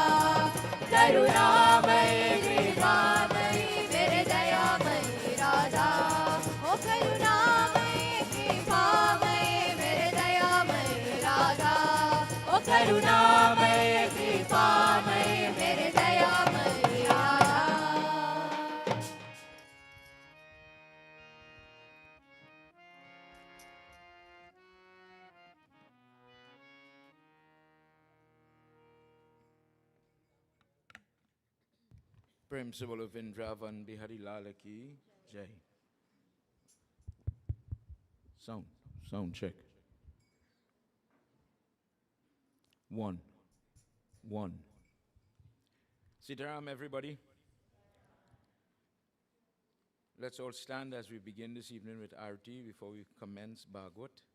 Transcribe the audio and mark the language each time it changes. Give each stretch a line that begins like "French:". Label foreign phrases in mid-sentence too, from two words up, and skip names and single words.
Hindi: करुणामय कृपामय मेरे दयामय राधा. ओ करुणामय कृपामय मेरे दयामय राधा. ओ करुणामय कृपामय मेरे दयामय राधा. प्रेम से बोलो वृंदावन बिहारी लाल की जय.
English: Sound check. 1 1. Sitaram, everybody. Let's all stand as we begin this evening with Arti before we commence Bhagwat.